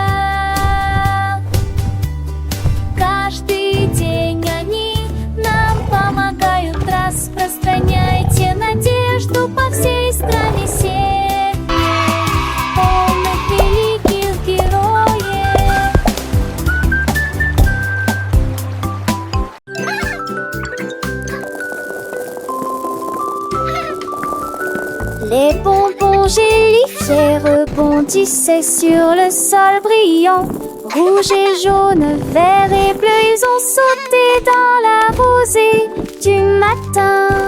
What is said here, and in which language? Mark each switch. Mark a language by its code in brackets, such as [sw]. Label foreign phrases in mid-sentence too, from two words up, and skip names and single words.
[ru] Каждый день они нам помогают. Распространяйте надежду по всей стране семьи полных великих героев. [fr] Les bonbons gélifiés rebondissaient sur le sol brillant. Rouge et jaune, vert et bleu, ils ont sauté dans la rosée du matin.